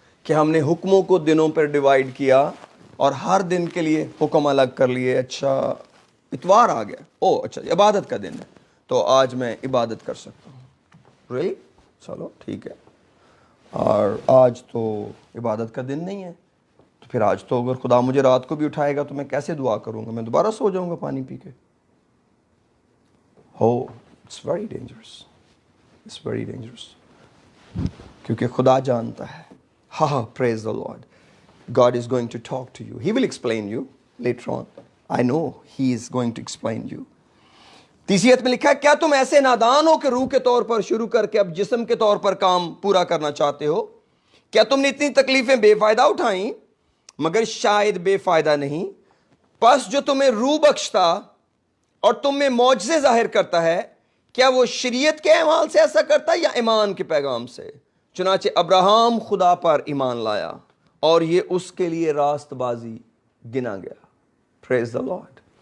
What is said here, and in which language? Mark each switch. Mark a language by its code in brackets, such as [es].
[ur] کہ ہم نے حکموں کو دنوں پر ڈیوائیڈ کیا اور ہر دن کے لیے حکم الگ کر لیے۔ اچھا اتوار آ گیا، او اچھا عبادت کا دن ہے تو آج میں عبادت کر سکتا ہوں، ریلی چلو ٹھیک ہے۔ اور آج تو عبادت کا دن نہیں ہے تو پھر آج تو اگر خدا مجھے رات کو بھی اٹھائے گا تو میں کیسے دعا کروں گا؟ میں دوبارہ سو جاؤں گا پانی پی کے۔ [en] ہو it's very dangerous, it's very dangerous, [ur] کیونکہ خدا جانتا ہے۔ ہاں [en] Praise the Lord, God is going to talk to you. He will explain you later on. I know He is going to explain you. [ur] تیسری آیت میں لکھا ہے، کیا تم ایسے نادان ہو کہ روح کے طور پر شروع کر کے اب جسم کے طور پر کام پورا کرنا چاہتے ہو؟ کیا تم نے اتنی تکلیفیں بے فائدہ اٹھائیں؟ مگر شاید بے فائدہ نہیں۔ پس جو تمہیں روح بخشتا اور تم میں معجزے ظاہر کرتا ہے، کیا وہ شریعت کے اعمال سے ایسا کرتا ہے یا ایمان کے پیغام سے؟ چنانچہ ابراہیم خدا پر ایمان لایا اور یہ اس کے لیے راست بازی گنا گیا۔ [en] Praise the Lord.